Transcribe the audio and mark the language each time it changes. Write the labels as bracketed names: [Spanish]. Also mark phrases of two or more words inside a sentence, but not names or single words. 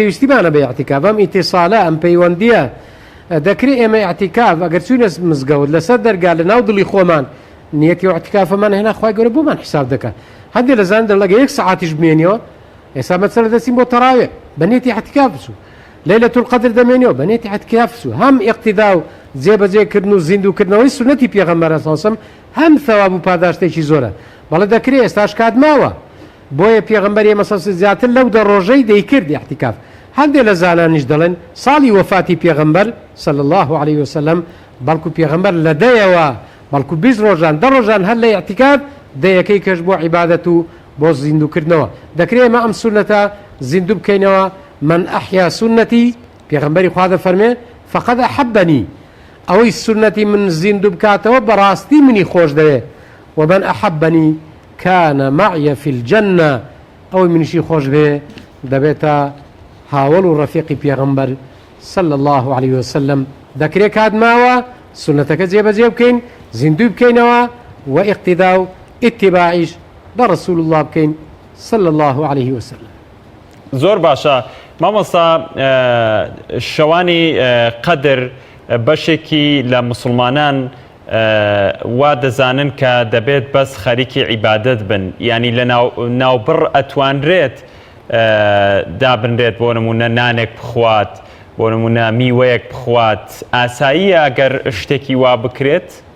[Central Kurdish] پێویستیمانە بە ئیعتیکاف ئەم ئیتیصالە ئەم پەیوەندیە دەکرێت ئێمە ئیعتیکاف ئەگەر چوونە مزگەوت لەسەر دەرگا لە ناو دڵی خۆمان نیەتی ئیعتیکافەمان هێنا خوای گەورە بۆمان حساب دەکات هەندێک لە زان دەڵێگە یەک سەعاتیش بمێنیەوە ئێستا مەسەلە دەچین بۆ تەراوێح بە نیەتی ئیعتیکاف بچوو [Arabic] ليلة القدر [Central Kurdish] دەمێنێەوە بەنێتی اعتکاف و هەم اقتدا و جێبەجێکردن و زیندوکردنەوەی سنەتی پێغەمبەر ساسم هەم ثەواب و پاداشتێکی زۆرە بەڵێ دەکرێت ئێستاش کات ماوە بۆیە پێغەمبەر ئێمە زیاتر لەو دە ڕۆژەی دەیکرد اعتکاف هەندێک لە زانانیش دەڵێن ساڵی وەفاتی پێغەمبەر [Arabic] صلی الله عليه وسلم [Central Kurdish] بەڵکو پێغەمبەر لە دەیەوە بەڵکو 20 ڕۆژان 10 ڕۆژان هەر لە اعتکاف دەیەکەی کەش بۆ عیبادەت و بۆ زیندوکردنەوە دەکرێت ئێمە ئەم سونەتە زیندوو بکەینەوە من ئەحیا سنەتی پێغەمبەری خوا دەفەرمێ [Arabic] فقد أحبني [Central Kurdish] ئەوەی سنەتی من زیندوو بکاتەوە بەڕاستی منی خۆش دەوێ [Arabic] ومن أحبني كان معي في الجنة [Central Kurdish] ئەوەی منیشی خۆش بێ دەبێتە هاوڵ و ڕەفیقی پێغەمبەر [Arabic] صلى الله عليه وسلم [Central Kurdish] دەکرێت کات ماوە سنەتەکە جێبەجێ بکەین زیندوو بکەینەوە و اقتدا و اتباعیش بە [Arabic] رسول الله [Central Kurdish] بکەین [Arabic] صلى الله عليه وسلم. [Central Kurdish] زۆر باشە مامۆستا شەوانی قەدر بەشێکی لە مسلمانان وا دەزانن کە دەبێت بەس خەریکی عیبادەت بن ینی لە ناوبڕ ئەتوانرێت دابنرێت بۆ نمونە نانێک بخوات بۆ نمونە میوەیەک بخوات ئاساییە ئەگەر شتێکی وا بکرێت